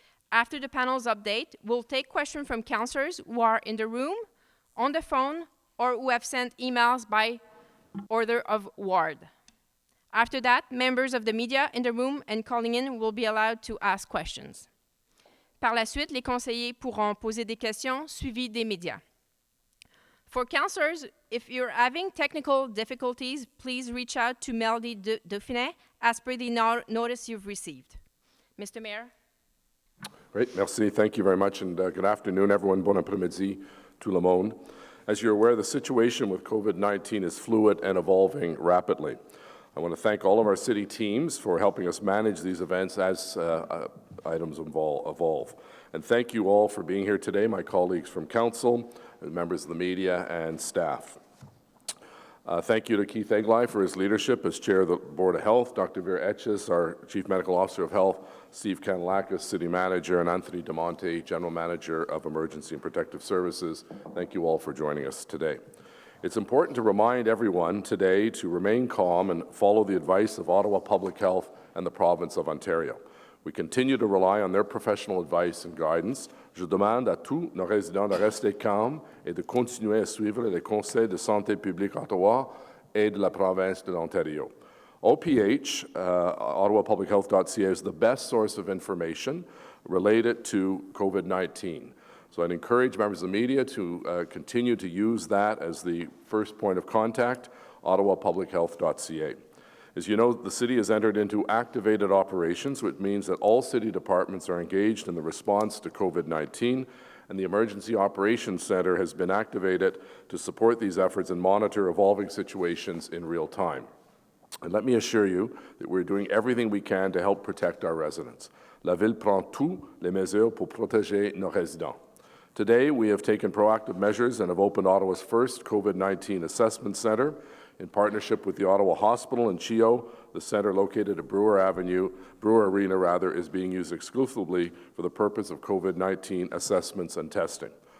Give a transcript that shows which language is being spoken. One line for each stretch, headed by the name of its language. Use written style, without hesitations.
English: After the panel's update, we'll take questions from councillors who are in the room, on the phone, or who have sent emails by order of ward. After that, members of the media in the room and calling in will be allowed to ask questions.
French: Par la suite, les conseillers pourront poser des questions suivies des médias.
English: For councillors, if you're having technical difficulties, please reach out to Melody Dauphinet as per the notice you've received. Mr. Mayor. Great, merci. Thank you very much, and good afternoon, everyone.
French: Bon après-midi, tout le monde.
English: As you're aware, the situation with COVID-19 is fluid and evolving rapidly. I want to thank all of our city teams for helping us manage these events as items evolve. And thank you all for being here today, my colleagues from council, members of the media, and staff. Thank you to Keith Eglai for his leadership as Chair of the Board of Health, Dr. Vera Etches, our Chief Medical Officer of Health, Steve Kanalakis, City Manager, and Anthony DiMonte, General Manager of Emergency and Protective Services. Thank you all for joining us today. It's important to remind everyone today to remain calm and follow the advice of Ottawa Public Health and the Province of Ontario. We continue to rely on their professional advice and guidance.
French: Je demande à tous nos résidents de rester calmes et de continuer à suivre les conseils de santé publique Ottawa et de la province de l'Ontario.
English: OPH, ottawapublichealth.ca, is the best source of information related to COVID-19. So I'd encourage members of the media to continue to use that as the first point of contact, ottawapublichealth.ca. As you know, the city has entered into activated operations, which means that all city departments are engaged in the response to COVID-19, and the Emergency Operations Centre has been activated to support these efforts and monitor evolving situations in real time. And let me assure you that we're doing everything we can to help protect our residents.
French: La Ville prend toutes les mesures pour protéger nos résidents.
English: Today, we have taken proactive measures and have opened Ottawa's first COVID-19 assessment centre in partnership with the Ottawa Hospital and CHIO. The centre, located at Brewer Arena, is being used exclusively for the purpose of COVID-19 assessments and testing.